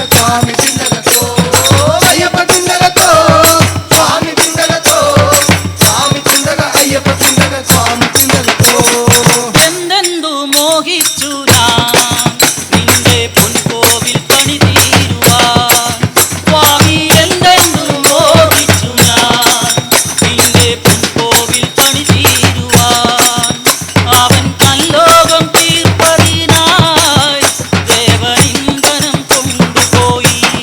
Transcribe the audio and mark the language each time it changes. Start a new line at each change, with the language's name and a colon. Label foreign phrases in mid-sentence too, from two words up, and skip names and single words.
Telugu: స్వామి చిందలతో అయ్యప్ప చిందలతో స్వామి చిందలతో స్వామి చిందల అయ్యప్ప చిందల స్వామి చిందలతో
Malayalam: എന്തെന്തു മോഹിച്ചു ഞാൻ നിന്റെ പൊൻകോവിൽ പണി തീരുവാൻ സ്വാമി എന്തെന്തു മോഹിച്ചു ഞാൻ നിന്റെ പൊൻകോവിൽ പണി തീരുവാൻ അവൻ തല്ലോകം തീർപ്പതിനായി ദേവനിന്ദനം കൊണ്ടുപോയി